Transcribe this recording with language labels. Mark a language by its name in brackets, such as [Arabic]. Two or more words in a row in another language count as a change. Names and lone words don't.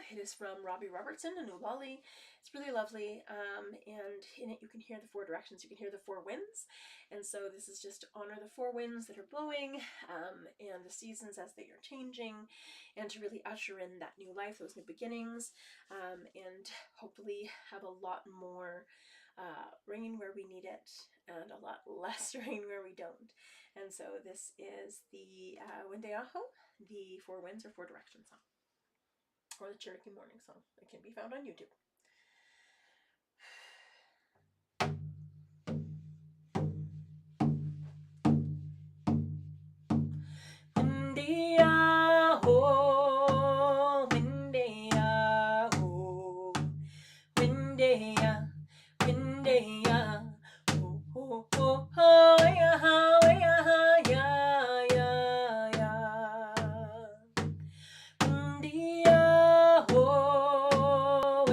[English] It is from Robbie Robertson and Ulali. It's really lovely, and in it you can hear the 4 directions, you can hear the 4 winds, and so this is just to honor the 4 winds that are blowing, and the seasons as they are changing, and to really usher in that new life, those new beginnings, and hopefully have a lot more rain where we need it, and a lot less rain where we don't. And so this is the Wende Aho, the 4 Winds or 4 Direction song, or the Cherokee Morning Song. It can be found on YouTube. Wende Aho, Wende Aho, Wende Aho, Wende Aho, ho ho ho ya ha ya ya ya. Wende Aho,